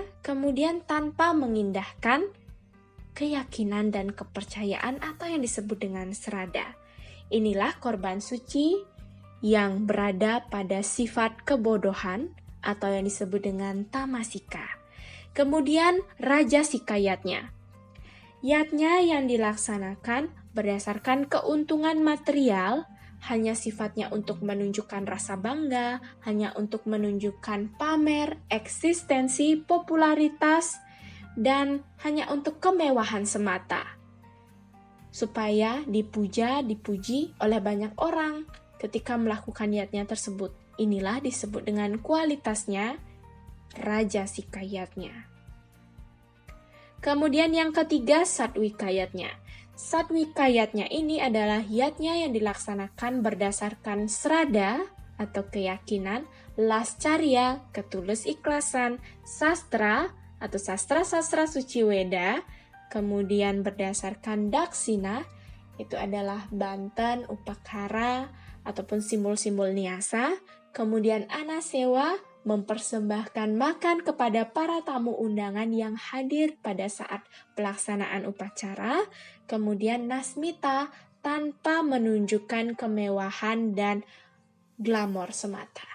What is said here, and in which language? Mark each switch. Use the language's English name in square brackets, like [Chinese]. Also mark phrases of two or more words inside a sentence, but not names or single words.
[Indonesian] Kemudian, tanpa mengindahkan keyakinan dan kepercayaan atau yang disebut dengan srada. Inilah korban suci yang berada pada sifat kebodohan atau yang disebut dengan tamasika. Kemudian rajasika yatnya. Yatnya yang dilaksanakan berdasarkan keuntungan material, hanya sifatnya untuk menunjukkan rasa bangga, hanya untuk menunjukkan pamer, eksistensi, popularitas, dan hanya untuk kemewahan semata. Supaya dipuji oleh banyak orang ketika melakukan yatnya tersebut. Inilah disebut dengan kualitasnya rajasika yatnya. Kemudian yang ketiga, satwika yatnya. Satwika yatnya ini adalah yatnya yang dilaksanakan berdasarkan srada atau keyakinan, lascarya, ketulus ikhlasan, sastra atau sastra-sastra suci Weda, kemudian berdasarkan daksina, itu adalah banten, upakara, ataupun simbol-simbol niasa, kemudian anasewa, mempersembahkan makan kepada para tamu undangan yang hadir pada saat pelaksanaan upacara, kemudian nasmita, tanpa menunjukkan kemewahan dan glamor semata.